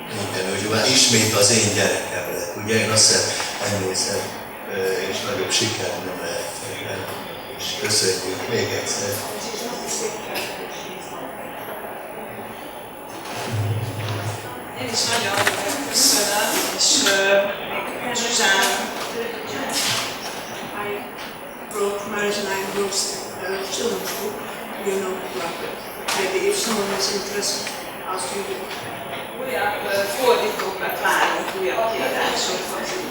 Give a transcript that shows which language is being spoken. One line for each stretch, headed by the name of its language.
Hungarian: Igen, hogy már ismét az én gyerekem lett. Ugye én azt hiszem, ennél szebb és nagyobb siker nem lehet. És köszönjük még egyszer. Én is nagyon köszönöm, és még Zsuzsán.
English: I wrote Marius and I wrote children's book, you know, maybe if someone is interested, ask you to.
Hungarian: Újabb fordítókat várunk, újabb kiadásokhoz.